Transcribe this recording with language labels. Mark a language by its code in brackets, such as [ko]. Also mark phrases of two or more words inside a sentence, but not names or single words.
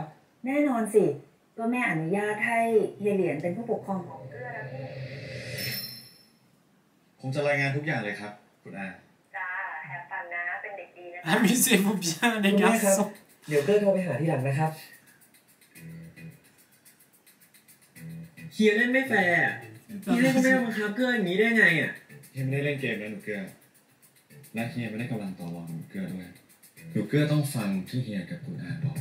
[th] แน่นอนสิก็แม่อนุญาตให้เฮียเหรียญเป็นผู้ปกครองของเกื้อแล้วนี่ ผมจะรายงานทุกอย่างเลยครับคุณอา จ้าแฮปฟันนะเป็นเด็กดีนะ [fr] Amusez-vous bien, les garçons. [th] เดี๋ยวเกื้อโทรไปหาทีหลังนะครับเฮียเล่นไม่แฟร์เฮียเล่นก็ไม่บังคับเกื้ออย่างนี้ได้ไงอ่ะ เฮียไม่ได้เล่นเกมนะหนูเกื้อและเฮียไม่ได้กำลังต่อรองหนูเกื้อด้วยหนูเกื้อต้องฟังที่เฮียกับคุณอาบอก